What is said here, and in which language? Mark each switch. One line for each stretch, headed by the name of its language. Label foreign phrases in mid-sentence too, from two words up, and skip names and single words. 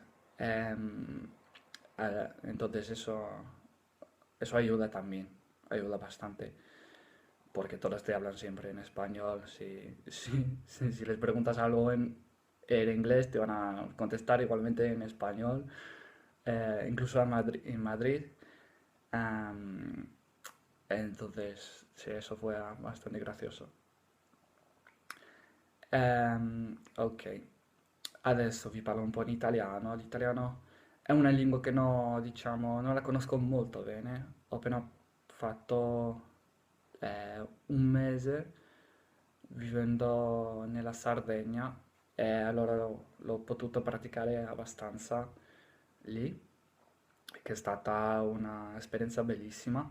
Spanish: em, entonces eso ayuda también, ayuda bastante, porque todos te hablan siempre en español. Si les preguntas algo en inglés, te van a contestar igualmente en español. Incluso en Madrid. Am, entonces, sì, eso fue bastante gracioso.
Italian: Ok, adesso vi parlo un po' in italiano. L'italiano è una lingua che no, diciamo, non la conosco molto bene. Ho appena fatto un mese vivendo nella Sardegna e allora l'ho potuto praticare abbastanza lì, che è stata un'esperienza bellissima.